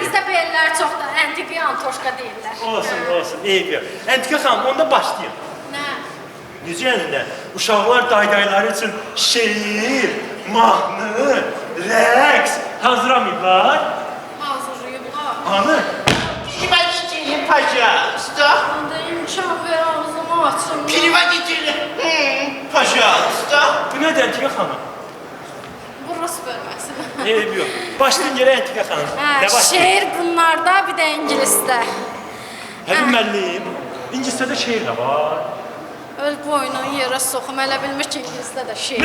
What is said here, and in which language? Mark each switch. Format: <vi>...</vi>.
<az>bizdə bellər çox da antiqi Antoşka deyirlər. Olsun, eybi. Əntiqə xanım, onda başlayın. Nə? Necə yəni nə? Uşaqlar daydayları üçün şeir, mahnı, rəqs hazırlamayıblar. Hazırlayıblar. Hanı?</az> <ru>Приводите, пожалуйста.</ru> <az>Onda imkan ver ağzımı açım.</az> <ru>Переводите, пожалуйста.</ru> <az>Bu nədir Əntiqə xanım? Bu Rus bölməsi. Eybi yox. Başlayın görə Əntiqə xanım. Hə, Nə başlayın? şeir bunlarda, bir də ingilisdə. Həlim müəllim, ingiliscədə şeir də var. Öl boynunu yerə soxum, elə bilmir ki, ingilisdə də şeir.</az>